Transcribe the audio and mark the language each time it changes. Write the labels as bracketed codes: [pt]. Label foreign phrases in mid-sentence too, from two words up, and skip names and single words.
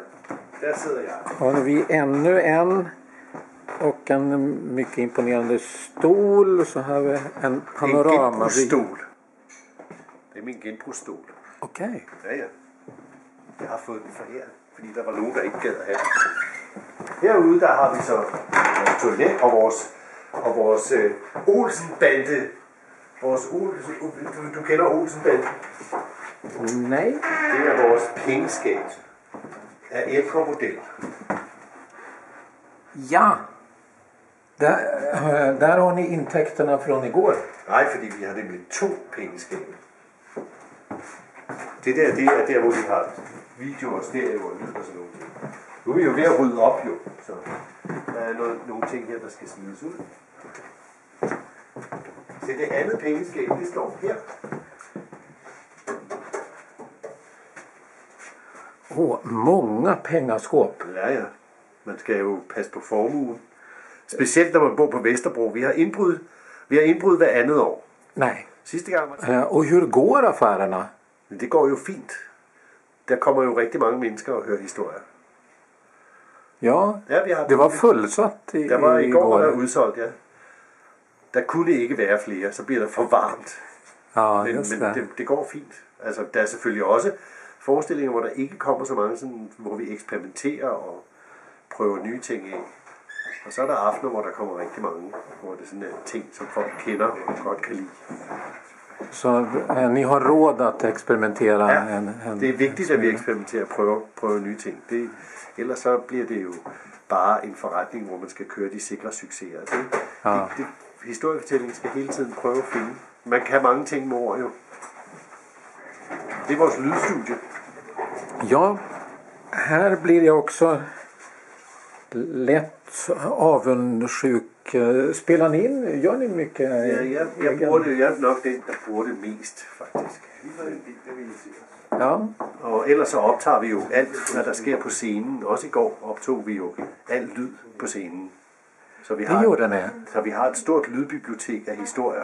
[da] Der sidder jeg. [sv] har vi ännu en och en mycket imponerande stol. [da] Så har vi en En panorama. genbrugsstol. Det er min genbrugsstol. [sv] Okej. Ja. [da] Jeg har fået den foræret, fordi der var nogen, der ikke gad at have den. Herude der har vi så toilet og vores Olsen-bande. Du kender Olsen-banden? Nej. Det er vores pengeskab af ældre modeller. Ja. [sv] Där har ni intäkterna från igår. [da] Nej, fordi vi har nemlig 2 pengeskabe. Det er der, hvor vi har video og stereo og lyd og sådan noget. Nu er vi jo ved at rydde op jo, så der er nogle ting her, der skal smides ud. Så det andet pengeskab, det står her. [sv] Många pengaskåp. Ja. [da] Man skal jo passe på formuen. Specielt når man bor på Vesterbro. Vi har indbrud hver andet år. Nej. Sidste gang var [sv] Och hur går affärerna? [da] Men det går jo fint. Der kommer jo rigtig mange mennesker og hører historier. Ja, Ja, vi har [sv] det var fullsatt [da] Der var i går var der [sv] igår. [da] udsolgt, ja. Der kunne ikke være flere, så bliver der for varmt. Ja, Men [sv] just det. [da] det går fint. Altså, der er selvfølgelig også forestillinger, hvor der ikke kommer så mange, sådan, hvor vi eksperimenterer og prøver nye ting af. Og så er der aftener, hvor der kommer rigtig mange, hvor det sådan er ting, som folk kender og godt kan lide. [sv] Så ni har råd att experimentera? [da] Ja, det er vigtigt, at vi eksperimenterer og prøver nye ting. Ellers så bliver det jo bare en forretning, hvor man skal køre de sikre succeser. Historiefortællingen skal hele tiden prøve at finde man kan mange ting med ord jo. Det är vores lydstudie. [sv] Ja, här blir jag också lätt avundsjuk. Spelar ni in? Gör ni mycket? [da] Ja, jeg bruger det. Jeg er nok den, der bruger det mest, faktisk. Ja. Og ellers så optager vi jo alt, hvad der sker på scenen. Også i går optog vi jo alt lyd på scenen. Så vi [sv] Det gjorde ni. [da] så vi har et stort lydbibliotek af historier.